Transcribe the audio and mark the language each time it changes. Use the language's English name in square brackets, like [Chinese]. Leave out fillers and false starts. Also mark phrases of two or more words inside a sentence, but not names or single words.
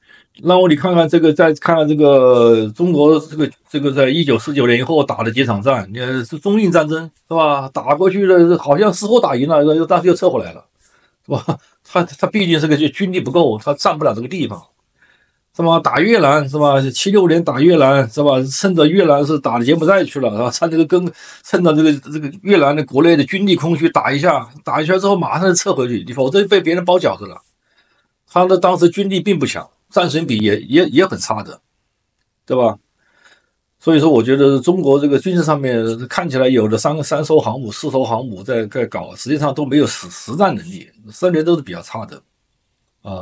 [Chinese] 然後你看看這個，再看看這個中國這個在1949年以後打的幾場戰，你看是中印戰爭是吧？打過去了，好像似乎打贏了，但是又撤回來了，是吧？他畢竟這個軍力不夠，他占不了這個地方，是吧？打越南是吧？76年打越南是吧？趁着越南是打的柬埔寨去了，是吧？趁着這個越南的國內的軍力空虛打一下之後馬上就撤回去，你否則被別人包餃子了。他的當時軍力並不強，戰損比也很差的，對吧？所以說，我覺得中國這個軍事上面看起來有的三艘航母、4艘航母在搞，實際上都沒有實戰能力，战略都是比較差的啊。